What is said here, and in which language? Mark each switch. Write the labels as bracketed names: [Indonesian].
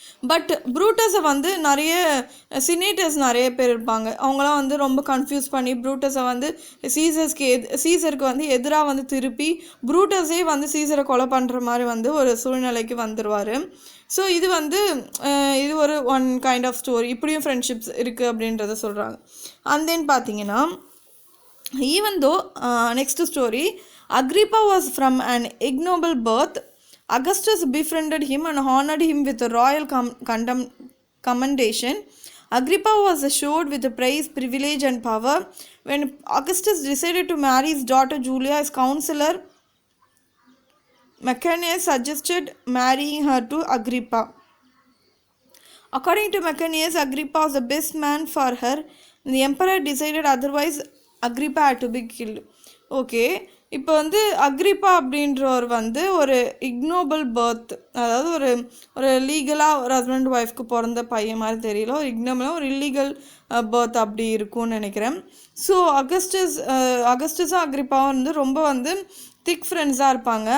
[Tamil] But ப்ரூட்டஸை வந்து நிறைய சினேட்டர்ஸ் நிறைய பேர் இருப்பாங்க, அவங்களாம் வந்து ரொம்ப கன்ஃபியூஸ் பண்ணி ப்ரூட்டஸை வந்து சீசருக்கு வந்து எதிராக வந்து திருப்பி ப்ரூட்டஸே வந்து சீசரை கொலை பண்ணுற மாதிரி வந்து ஒரு சூழ்நிலைக்கு வந்துடுவார். ஸோ இது வந்து இது ஒரு ஒன் கைண்ட் ஆஃப் ஸ்டோரி, இப்படியும் ஃப்ரெண்ட்ஷிப்ஸ் இருக்குது அப்படின்றத சொல்கிறாங்க. [English] and then [Tamil] பார்த்தீங்கன்னா, [English] Even though next story, Agrippa was from an ignoble birth. Augustus befriended him and honored him with a royal commendation. Agrippa was assured with praise, privilege and power. When Augustus decided to marry his daughter Julia, his counselor Macanius suggested marrying her to Agrippa. According to Macanius, Agrippa was the best man for her. The emperor decided otherwise. Agrippa had to be killed. Okay, [Tamil] இப்போ வந்து Agrippa அப்படின்றவர் வந்து ஒரு ignoble birth, அதாவது ஒரு ஒரு லீகலாக ஒரு ஹஸ்பண்ட் ஒய்ஃப்க்கு பிறந்த பையன் மாதிரி தெரியல, ஒரு இக்னோபிளாக ஒரு இல்லீகல் பர்த் அப்படி இருக்கும்னு நினைக்கிறேன். ஸோ அகஸ்டஸும் அக்ரிப்பாவும் வந்து ரொம்ப வந்து திக் ஃப்ரெண்ட்ஸாக இருப்பாங்க.